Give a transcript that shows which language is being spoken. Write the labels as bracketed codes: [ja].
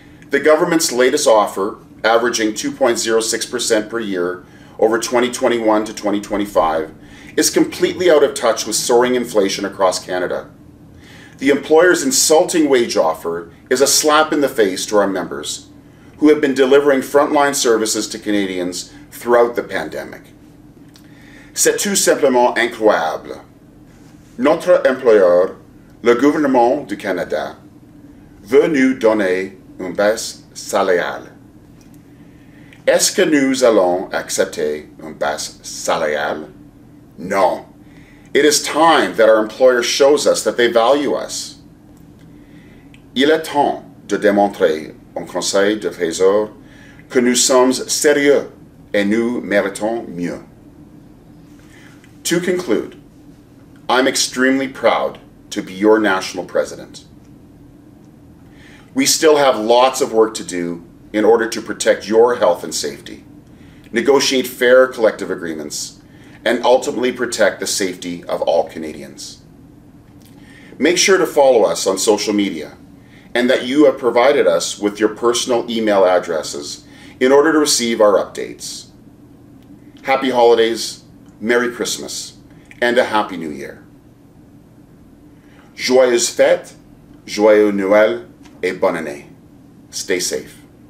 [en] The government's latest offer, averaging 2.06% per year over 2021 to 2025, is completely out of touch with soaring inflation across Canada. The employer's insulting wage offer is a slap in the face to our members, who have been delivering frontline services to Canadians throughout the pandemic. [fr] C'est tout simplement incroyable. Notre employeur, le gouvernement du Canada, veut nous donner une baisse salariale. Est-ce que nous allons accepter une baisse salariale? [en] No. It is time that our employer shows us that they value us. [fr] Il est temps de démontrer au Conseil de Trésor que nous sommes sérieux et nous méritons mieux. [en] To conclude, I'm extremely proud to be your national president. We still have lots of work to do in order to protect your health and safety, negotiate fair collective agreements, and ultimately protect the safety of all Canadians. Make sure to follow us on social media and that you have provided us with your personal email addresses in order to receive our updates. Happy holidays, Merry Christmas, and a Happy New Year. [fr] Joyeuses fêtes, joyeux Noël, et bonne année. [en] Stay safe.